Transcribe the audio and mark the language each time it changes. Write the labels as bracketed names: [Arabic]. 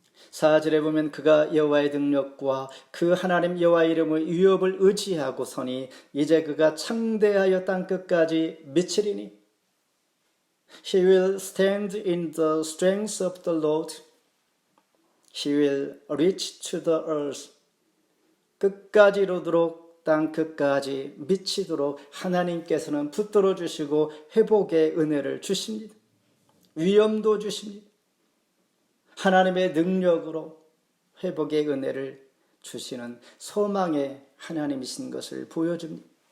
[Korean] 4절에 보면 그가 여호와의 능력과 그 하나님 여호와 이름의 위협을 의지하고 서니 이제 그가 창대하여 땅끝까지 미치리니 [English] He will stand in the strength of the Lord. He will reach to the earth. [Korean] 끝까지 이루도록 땅 끝까지 미치도록 하나님께서는 붙들어 주시고 회복의 은혜를 주십니다. 위엄도 주십니다. 하나님의 능력으로 회복의 은혜를 주시는 소망의 하나님이신 것을 보여줍니다.